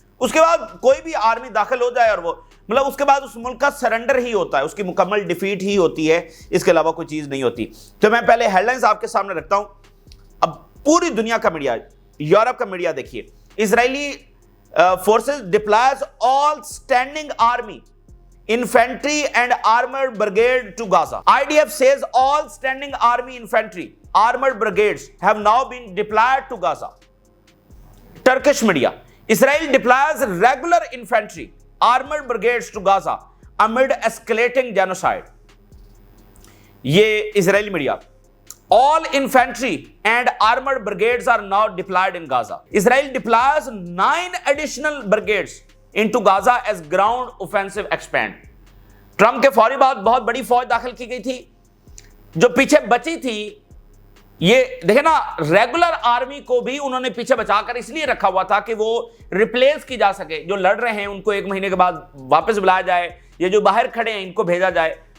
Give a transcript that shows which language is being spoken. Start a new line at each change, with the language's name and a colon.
Hindi: उसके बाद कोई भी आर्मी दाखिल हो जाए और वो मतलब उसके बाद उस मुल्क का सरेंडर ही होता है, उसकी मुकम्मल डिफीट ही होती है, इसके अलावा कोई चीज नहीं होती। तो मैं पहले हेडलाइंस आपके सामने रखता हूं। अब पूरी दुनिया का मीडिया, यूरोप का मीडिया देखिए,
English: Israeli forces deploys all standing army, infantry and armored brigade to Gaza. IDF says all standing army infantry armored brigades have now been deployed to Gaza. Turkish media, Israel deploys regular infantry armored brigades to Gaza amid escalating genocide.
Hindi: ये Israeli media,
English: all infantry and armored brigades are now deployed in Gaza. Israel deploys 9 additional brigades into Gaza as ground offensive expand.
Hindi: Trump के फौरी बाद बहुत बड़ी फौज दाखिल की गई थी, जो पीछे बची थी। ये देखे ना, रेगुलर आर्मी को भी उन्होंने पीछे बचाकर इसलिए रखा हुआ था कि वो रिप्लेस की जा सके। जो लड़ रहे हैं उनको 1 महीने के बाद वापस बुलाया जाए, ये जो बाहर खड़े हैं इनको भेजा जाए।